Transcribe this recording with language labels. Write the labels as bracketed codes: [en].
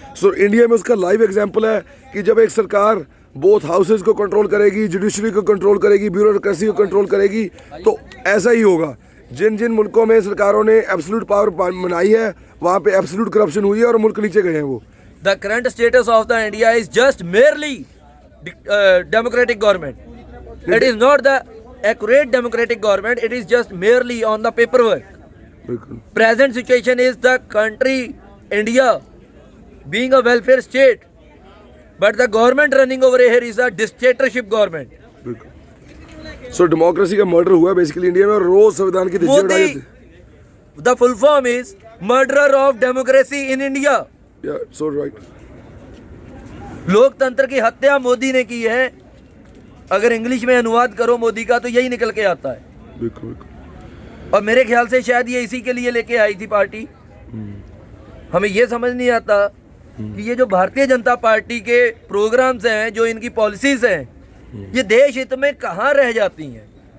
[hi] So India में उसका live example है कि जब एक सरकार बोथ हाउसेज को कंट्रोल करेगी, जुडिशरी को कंट्रोल करेगी, ब्यूरोक्रेसी को कंट्रोल करेगी, तो ऐसा ही होगा। जिन जिन मुल्कों में सरकारों ने एब्सोल्यूट पावर बनाई है वहाँ पे एब्सोल्यूट करप्शन हुई है और मुल्क नीचे गए हैं वो। [en] The current status of the India is just merely democratic government. It is not the accurate democratic government. It is just merely on the paperwork. [hi] बिल्कुल [en] Present situation is the country India being a welfare state, but the government running over here is a dictatorship government. [hi] बिल्कुल। सो democracy का murder हुआ basically India में और रोज संविधान की धज्जियां उड़ाई [en] Modi, the full form is murderer of democracy in India. [hi] जाती है। सो राइट। लोकतंत्र की हत्या मोदी ने की है। अगर इंग्लिश में अनुवाद करो मोदी का तो यही निकल के आता है। बिल्कुल बिल्कुल। और मेरे ख्याल से शायद ये इसी के लिए लेके आई थी पार्टी। हमें ये समझ नहीं आता कि ये जो भारतीय जनता पार्टी के प्रोग्राम्स हैं, जो इनकी पॉलिसीज हैं, ये देश हित में कहाँ रह जाती हैं?